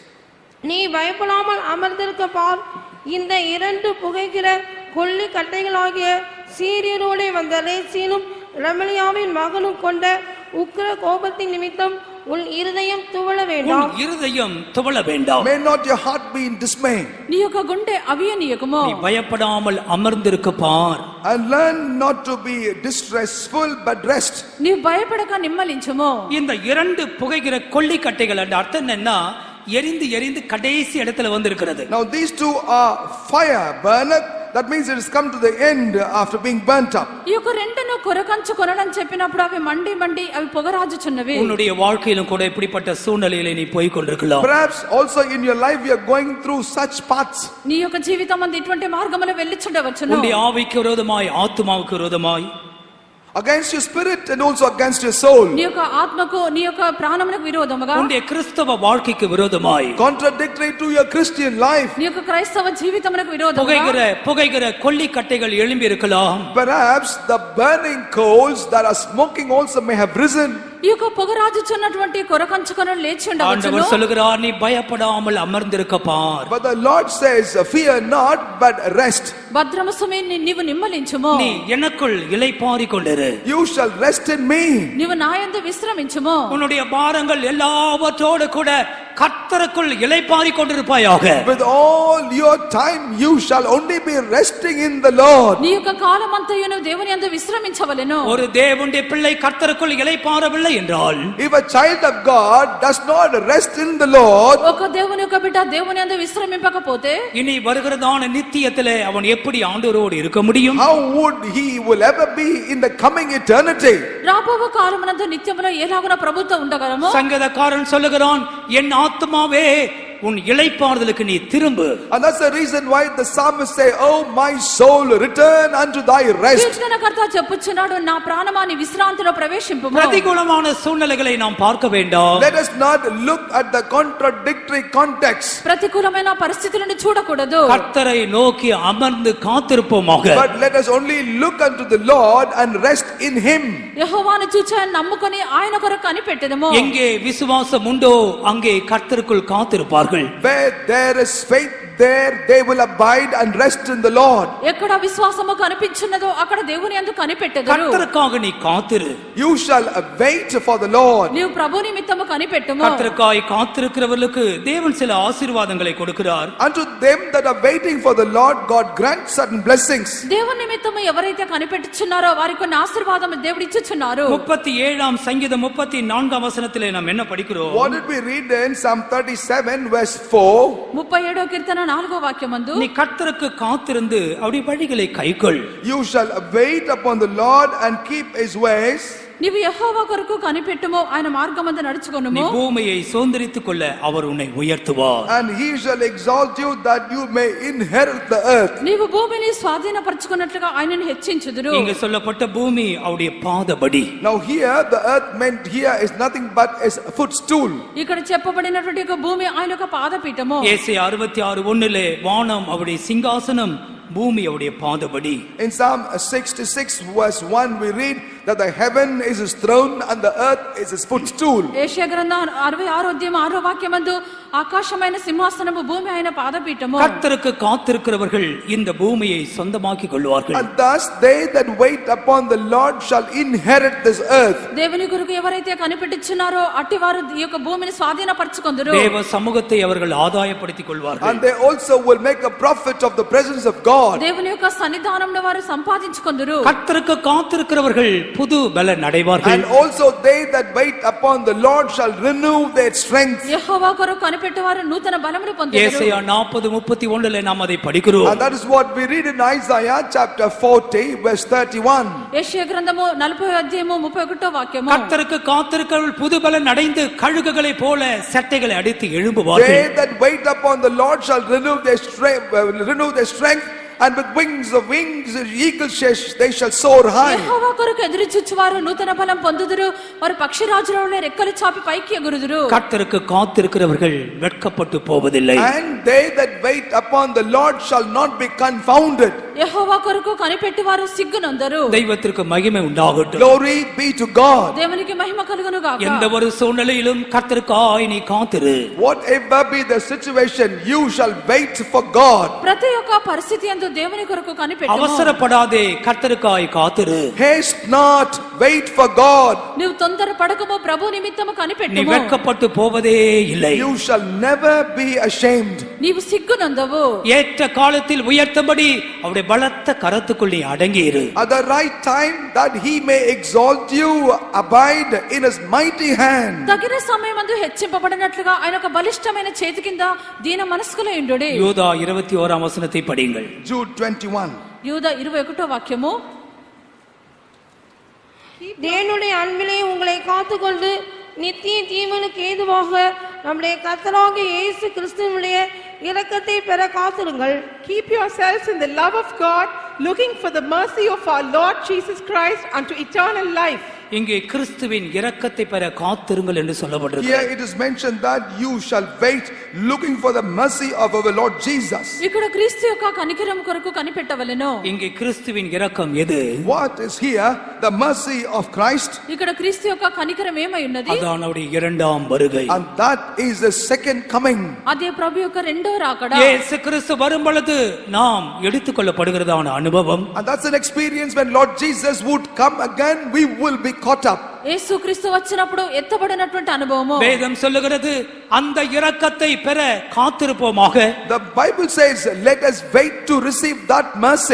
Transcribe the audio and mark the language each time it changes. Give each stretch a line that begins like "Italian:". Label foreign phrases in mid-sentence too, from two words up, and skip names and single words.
Tamil: நீ பயப்படாமல் அமர்ந்திருக்க பார், இந்த இரண்டு புகைக்கிற கொள்ளி கட்டைகளாகிய சீரியரோடே வந்த ரேசீனும் ரெமலியாவின் மகனும் கொண்ட உக்கிர கோபத்தின் நிமித்தம் உன் இருதயம் துவள வேண்டாம். உன் இருதயம் துவள வேண்டாம்.
English: May not your heart be in dismay.
Telugu: నీ యొక్క గుండె అవియనీయకము.
Tamil: நீ பயப்படாமல் அமர்ந்திருக்க பார்.
English: And learn not to be distressful but rest.
Telugu: నీవు భయపడక నిమ్మలించుము.
Tamil: இந்த இரண்டு புகைகிற கொள்ளிக்கட்டைகள் என்ற அர்த்தம் என்னன்னா, எரிந்து எரிந்து கடைசி இடத்துல வந்திருக்கிறது.
English: Now these two are fire burneth. That means it has come to the end after being burnt up.
Telugu: ఈ యొక్క రెండును కొరకంచు కొనడని చెప్పినప్పుడు అవి మండి మండి అవి పొగరాజుచున్నవి.
Tamil: உன்னுடைய வாழ்க்கையிலும் கூட இப்படிப்பட்ட சூழ்நிலையில நீ போய் கொண்டிருக்கலாம்.
English: Perhaps also in your life you are going through such paths.
Telugu: నీ యొక్క జీవితం అందు ఇటువంటి మార్గములు వెళ్ళిచుండవచ్చును.
Tamil: உன்னுடைய ஆவிக்கு விரோதமாய், ஆத்துமாவுக்கு விரோதமாய்,
English: against your spirit and also against your soul.
Telugu: నీ యొక్క ఆత్మకు నీ యొక్క ప్రాణమునకు విరోధముగా,
Tamil: உன்னுடைய கிறிஸ்தவ வாழ்க்கைக்கு விரோதமாய்,
English: Contradictory to your Christian life.
Telugu: నీ యొక్క క్రైస్తవ జీవితమునకు విరోధముగా
Tamil: புகைகிற கொள்ளிக்கட்டைகள் எழும்பி இருக்கலாம்.
English: Perhaps the burning coals that are smoking also may have risen.
Telugu: ఈ యొక్క పొగరాజుచున్నటువంటి కొరకంచుకొన లేచి ఉండవచ్చును.
Tamil: ஆண்டவர் சொல்லுகிறார், நீ பயப்படாமல் அமர்ந்திருக்க பார்.
English: But the Lord says, fear not but rest.
Telugu: భద్రమసుమే నీవు నిమ్మలించుము.
Tamil: நீ எனக்குள் இளைப்பாறிக் கொண்டிரு.
English: You shall rest in me.
Telugu: నీవు నా యందు విశ్రమించుము.
Tamil: உன்னுடைய பாரங்கள் எல்லாவற்றோடு கூட கர்த்தருக்குள் இளைப்பாறிக் கொண்டிருப்பாயாக.
English: With all your time you shall only be resting in the Lord.
Telugu: నీ యొక్క కాలమంతయును దేవుని యందు విశ్రమించవలెను.
Tamil: ஒரு தேவனுடைய பிள்ளை கர்த்தருக்குள் இளைப்பாறவில்லை என்றால்,
English: If a child of God does not rest in the Lord,
Telugu: ఒక దేవుని యొక్క బిడ్డ దేవుని యందు విశ్రమింపకపోతే
Tamil: இனி வருகிறதான நித்தியத்திலே அவன் எப்படி ஆண்டவரோடு இருக்க முடியும்?
English: how would he will ever be in the coming eternity?
Telugu: రాబోవు కాలమునందు నిత్యములో ఎలాగున ప్రభుతో ఉండగలము?
Tamil: சங்கீதக்காரன் சொல்லுகிறான், என் ஆத்துமாவே உன் இளைப்பாறுதலுக்கு நீ திரும்பு.
English: And that's the reason why the psalmist say, oh my soul, return unto thy rest.
Telugu: కీర్తనకర్త చెప్పుచున్నాడు, నా ప్రాణమా నీ విశ్రాంతిలో ప్రవేశింపుము.
Tamil: பிரதிகூலமான சூழ்நிலைகளை நாம் பார்க்க வேண்டாம்.
English: Let us not look at the contradictory context,
Telugu: ప్రతికూలమైన పరిస్థితులను చూడకూడదు.
Tamil: கர்த்தரை நோக்கி அமர்ந்து காத்திருப்போமாக.
English: but let us only look unto the Lord and rest in him.
Telugu: యెహోవాను చూచి నమ్ముకొని ఆయన కొరకు కనిపెట్టెదము.
Tamil: எங்கே விசுவாசம் உண்டோ அங்கே கர்த்தருக்குள் காத்திருப்பார்கள்.
English: Where there is faith, there they will abide and rest in the Lord.
Telugu: ఎక్కడ విశ్వాసము కనిపించున్నదో అక్కడ దేవుని యందు కనిపెట్టెదరు.
Tamil: கர்த்தருக்காக நீ காத்திரு.
English: You shall wait for the Lord.
Telugu: నీవు ప్రభు నిమిత్తము కనిపెట్టుము.
Tamil: கர்த்தருக்காய் காத்திருக்கிறவர்களுக்கு தேவன் சில ஆசீர்வாதங்களை கொடுக்கிறார்.
English: Unto them that are waiting for the Lord, God grants certain blessings.
Telugu: దేవుని నిమిత్తము ఎవరైతే కనిపెట్టుచున్నారో వారికి కొన్ని ఆశీర్వాదం దేవుడు ఇచ్చుచున్నారు.
Tamil: 37ஆம் சங்கீதம் 34ஆம் வசனத்திலே நாம் என்ன படிக்கிறோம்?
English: What did we read in Psalm 37 verse 4?
Telugu: 37వ కీర్తన 4వ వాక్యమందు,
Tamil: நீ கர்த்தருக்கு காத்திருந்து அவருடைய வழிகளை கைக்கொள்.
English: You shall wait upon the Lord and keep his ways.
Telugu: నీవు యెహోవా కొరకు కనిపెట్టుము, ఆయన మార్గమందు
Tamil: நீ
Telugu: నడుచుకొనుము.
Tamil: பூமியை சுதந்தரித்துக் கொள்ள அவர் உன்னை உயர்த்துவார்.
English: And he shall exalt you that you may inherit the earth.
Telugu: నీవు భూమిని స్వాధీనపరచుకున్నట్లుగా ఆయనను హెచ్చించుదురు.
Tamil: இங்கு சொல்லப்பட்ட பூமி அவருடைய பாதபடி.
English: Now here the earth meant here is nothing but a footstool.
Telugu: ఇక్కడ చెప్పబడినటువంటి ఒక భూమి ఆయన యొక్క పాదపీఠము.
Tamil: ஏசாயா 66:1 வானம் அவருடைய சிங்காசனம், பூமி அவருடைய பாதபடி.
English: In Psalm 66 verse 1 we read, that the heaven is his throne and the earth is his footstool.
Telugu: ఏషియా గ్రంథం 66వ అధ్యాయం 6వ వాక్యమందు ఆకాశమైన సింహాసనము భూమి అయిన పాదపీఠము.
Tamil: கர்த்தருக்கு காத்திருக்கிறவர்கள் இந்த பூமியை சொந்தமாக்கிக் கொள்வார்கள்.
English: And thus they that wait upon the Lord shall inherit this earth.
Telugu: దేవుని కొరకు ఎవరైతే కనిపెట్టుచున్నారో అట్టివారు ఈ యొక్క భూమిని స్వాధీనపరచుకొందురు.
Tamil: தேவ சமூகத்தை அவர்கள் ஆதாயப்படுத்திக் கொள்வார்கள்.
English: And they also will make a profit of the presence of God.
Telugu: దేవుని యొక్క సన్నిధానంలో వారు సంపాదించుకొందురు.
Tamil: கர்த்தருக்கு காத்திருக்கிறவர்கள் புது பலன் அடைவார்கள்.
English: And also they that wait upon the Lord shall renew their strength.
Telugu: యెహోవా కొరకు కనిపెట్టువారు నూతన బలమును పొందుదురు.
Tamil: ஏசாயா 40:31 நாம் அதை படிக்கிறோம்.
English: And that is what we read in Isaiah chapter 40 verse 31.
Telugu: యెషయా గ్రంథము 40వ అధ్యాయము 31వ వాక్యము.
Tamil: கர்த்தருக்கு காத்திருக்கிறவர்கள் புது பலன் அடைந்து கழுகுகளைப் போல சட்டைகளை அடித்து எழும்புவார்கள்.
English: They that wait upon the Lord shall renew their strength, and with wings eagles they shall soar high.
Telugu: యెహోవా కొరకు ఎదురుచూచువారు నూతన బలం పొందుదురు. వారు పక్షిరాజులవలె రెక్కలు చాపి పైకి ఎగురుదురు.
Tamil: கர்த்தருக்கு காத்திருக்கிறவர்கள் வெட்கப்பட்டு போவதில்லை.
English: And they that wait upon the Lord shall not be confounded.
Telugu: యెహోవా కొరకు కనిపెట్టువారు సిగ్గునందరు.
Tamil: தெய்வத்திற்கு மகிமை உண்டாகட்டும்.
English: Glory be to God.
Telugu: దేవునికి మహిమ కలుగును గాక.
Tamil: எந்த ஒரு சூழ்நிலையிலும் கர்த்தருக்காய் நீ காத்திரு.
English: Whatever be the situation, you shall wait for God.
Telugu: ప్రతి ఒక్క పరిస్థితి యందు దేవుని కొరకు కనిపెట్టుము.
Tamil: அவசரப்படாதே, கர்த்தருக்காய் காத்திரு.
English: Haste not, wait for God.
Telugu: నీవు తొందర పడకము, ప్రభు నిమిత్తము
Tamil: நீ
Telugu: కనిపెట్టుము.
Tamil: வெட்கப்பட்டு போவதே இல்லை.
English: You shall never be ashamed.
Telugu: నీవు సిగ్గునందవు.
Tamil: ஏற்ற காலத்தில் உயர்த்தபடி அவருடைய பலத்த கரத்துக்குள் நீ அடங்கி இரு.
English: At the right time that he may exalt you, abide in his mighty hand.
Telugu: తగిన సమయమందు హెచ్చింపబడినట్లుగా ఆయన ఒక బలిష్టమైన చేతి కింద దీన మనస్కులై ఉండుడి.
Tamil: யூதா 21 வசனத்தை படியுங்கள்.
English: Jude 21.
Telugu: యూదా 21వ వాక్యము.
Tamil: தேவனுடைய அன்பிலே உங்களை காத்துக்கொண்டு நித்திய ஜீவனுக்கு ஏதுவாக நம்முடைய கர்த்தராகிய இயேசு கிறிஸ்துவினுடைய இரக்கத்தை பெற காத்திருங்கள்.
English: Keep yourselves in the love of God, looking for the mercy of our Lord Jesus Christ unto eternal life.
Tamil: இங்கே கிறிஸ்துவின் இரக்கத்தை பெற காத்திருங்கள் என்று சொல்லப்பட்டிருக்கு.
English: Here it is mentioned that you shall wait looking for the mercy of our Lord Jesus.
Telugu: ఇక్కడ క్రీస్తు యొక్క కనికరం కొరకు కనిపెట్టవలెను.
Tamil: இங்கே கிறிஸ்துவின் இரக்கம் எது?
English: What is here? The mercy of Christ.
Telugu: ఇక్కడ క్రీస్తు యొక్క కనికరం ఏమై ఉన్నది?
Tamil: அதான் அவருடைய இரண்டாம் வருகை.
English: And that is the second coming.
Telugu: అదే ప్రభు యొక్క రెండో రాకడ.
Tamil: இயேசு கிறிஸ்து வரும் பொழுது நாம் எடுத்துக்கொள்ளப்படுகிறதான அனுபவம்.
English: And that's an experience when Lord Jesus would come again, we will be caught up.
Telugu: యేసు క్రీస్తు వచ్చినప్పుడు ఎత్తబడినటువంటి అనుభవము.
Tamil: வேதம் சொல்லுகிறது அந்த இரக்கத்தை பெற காத்திருப்போமாக.
English: The Bible says, let us wait to receive that mercy.